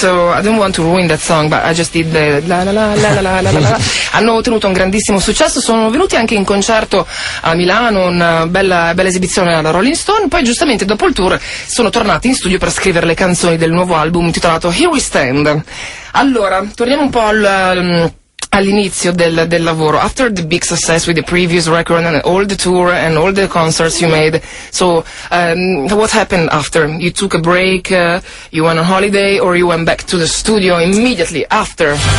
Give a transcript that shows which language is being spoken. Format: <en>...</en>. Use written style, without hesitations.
<en>So I don't want to ruin that song, but I just did the la la la la la la la.</en> <it>Hanno ottenuto un grandissimo successo, sono venuti anche in concerto a Milano, una bella esibizione alla Rolling Stone. Poi giustamente dopo il tour sono tornati in studio per scrivere le canzoni del nuovo album intitolato Here We Stand. Allora, torniamo un po' all'inizio del lavoro.</it> <en>After the big success with the previous record and all the tour and all the concerts you made, so what happened after? You took a break, you went on holiday, or you went back to the studio immediately after?</en>